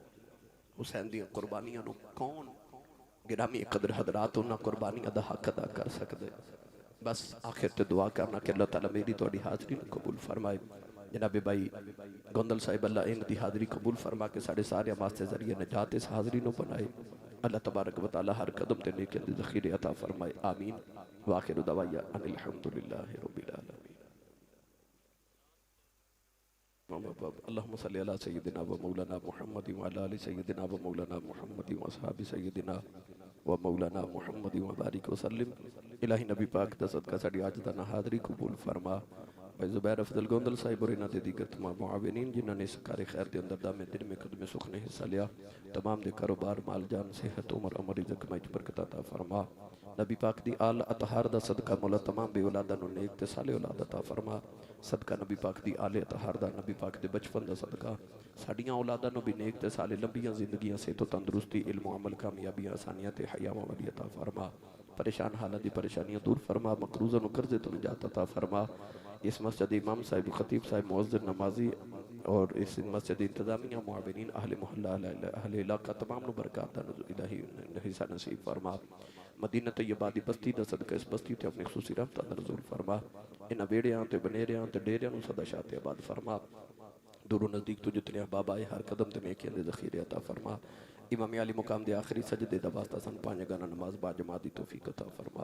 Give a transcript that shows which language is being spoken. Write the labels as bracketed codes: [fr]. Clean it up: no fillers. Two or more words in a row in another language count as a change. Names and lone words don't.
[pa] حسین دی قربانیاں نوں کون گرامی قدر حضرات اوہناں قربانیاں دا حق ادا کر سکدے. بس آخر تے دعا کرنا کہ اللہ تعالیٰ میری تہاڈی حاضری نوں قبول فرمائے. جنابِ بھائی گوندل صاحب اللہ اینج دی حاضری قبول فرما کے ساڈے سارے واسطے ذریعہ نجات اس حاضری نوں بنائے. اللہ تبارک و تعالیٰ ہر قدم تے نیکی دے ذخیرے عطا فرمائے۔ آمین. [ar] وآخر دعوانا أن الحمد لله رب العالمين. اللهم صل على سيدنا ومولانا محمد وعلى آل سيدنا ومولانا محمد وأصحاب سيدنا ومولانا محمد وبارك وسلم. [pa] الٰہی نبی پاک دا صدقہ ساڈی اج دا حاضری قبول فرما. بھائی زبیر افضل گوندل صاحب اور اینہاں دے دیگر تمام معاونین جنہاں نے اس کارِ خیر دے اندر دامے درمے قدمے سخنے حصہ لیا، تمام دے کاروبار مال جان صحت عمر امر رزق میں برکت عطا فرما. نبی پاک دی آلِ اطہار دا صدقہ مولا تمام بے اولاداں نوں نیک تے صالح اولاد عطا فرما. صدقہ نبی پاک دی آلِ اطہار دا، نبی پاک دے بچپن دا صدقہ ساڈیاں اولاداں نوں بھی نیک تے صالح لمبیاں زندگیاں صحت تندرستی علم عمل کامیابیاں آسانیاں تے حیاواں والی عطا فرما. پریشان حالاں دی پریشانیاں دور فرما، مقروضاں نوں قرضے توں نجات عطا فرما. اس مسجد امام صاحب خطیب صاحب مؤذن نمازی اور اس مسجد انتظامیہ معاونین اہلِ محلہ اہلِ علاقہ تمام نوں برکت دا الٰہی حصہ نصیب فرما. مدینہ طیبہ دی بستی دا صدقہ اس بستی تے اپنی خصوصی رحمت نظر فرما. اینہاں ویہڑیاں تے بنیریاں تے ڈیریاں نوں سدا شاد تے آباد فرما. دوروں نزدیک توں جتنے احباب آئے ہر قدم تے نیکیاں دے ذخیرے عطا فرما. امام عالی مقام دے آخری سجدے دا واسطہ سانوں پنج گانہ نماز با جماعت دی توفیق عطا فرما.